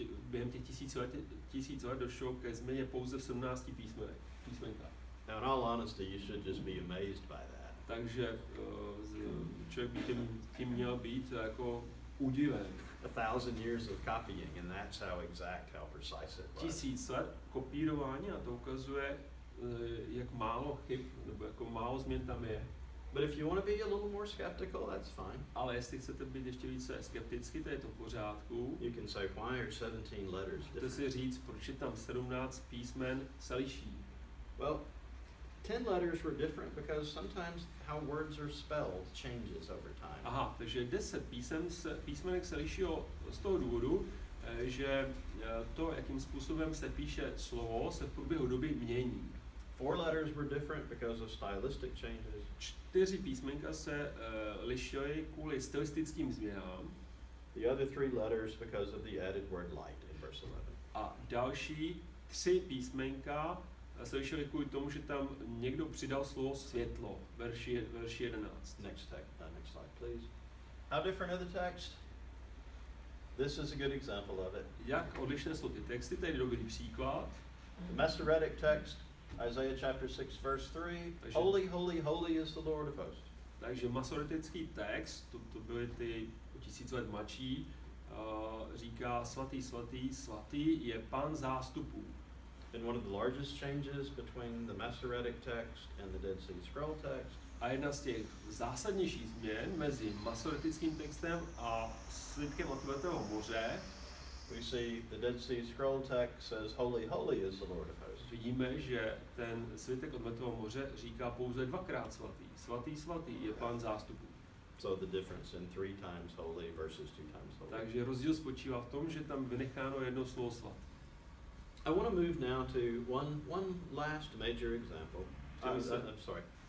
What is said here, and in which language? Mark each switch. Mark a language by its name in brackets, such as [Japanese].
[Czech] Během těch 1000 let došlo ke změně pouze v 17 písmenek. písmenka. [English] Now, in all honesty, you should just be amazed by that. [Czech] Takže člověk by tím měl být jako udiven. [English] 1,000 years of copying, and that's how exact, how precise it was. [Czech] 1000 let kopírování a to ukazuje, jak málo chyb, nebo jako málo změn tam je. [English] But if you want to be a little more skeptical, that's fine. [Czech] Ale jestli chcete být ještě více skepticky, to je to v pořádku. [English] You can say, why are 17 letters [Czech] Můžete [English] different? [Czech] si říct, proč je tam 17 písmen se liší. [English] Well, 10 letters were different because sometimes how words are spelled changes over time. [Czech] Aha, takže 10 písmenek se liší z toho důvodu, že to, jakým způsobem se píše slovo, se v průběhu doby mění. [English] 4 letters were different because of stylistic changes. [Czech] 4 písmenka se lišily kvůli stylistickým změnám. [English] The other 3 letters because of the added word light in verse 11. [Czech] A další 3 písmenka se lišily kvůli tomu, že tam někdo přidal slovo světlo, verši 11. [English] Next slide, please. How different are the texts? This is a good example of it. [Czech] Jak odlišné jsou ty texty, tady je dobrý příklad. [English] The Masoretic text, Isaiah chapter 6, verse 3, Holy, holy, holy is the Lord of hosts. [Czech] Takže masoretický text, to byly ty 1000 let mladší, říká svatý, svatý, svatý je Pán zástupů. [English] And one of the largest changes between the Masoretic text and the Dead Sea Scroll text. [Czech] A jedna z těch zásadnějších změn mezi masoretickým textem a svitkem Otevřeného moře, [English] we see the Dead Sea Scroll text says, Holy, holy is the Lord of hosts. [Czech] vidíme, že ten svitek Otevřeného moře říká pouze dvakrát svatý. Svatý, svatý je Pán zástupů. [English] So the difference in 3 times holy versus 2 times holy. [Czech] Takže rozdíl spočívá v tom, že tam vynecháno jedno slovo svatý. [English] I want to move now to one last major example. I'm sorry.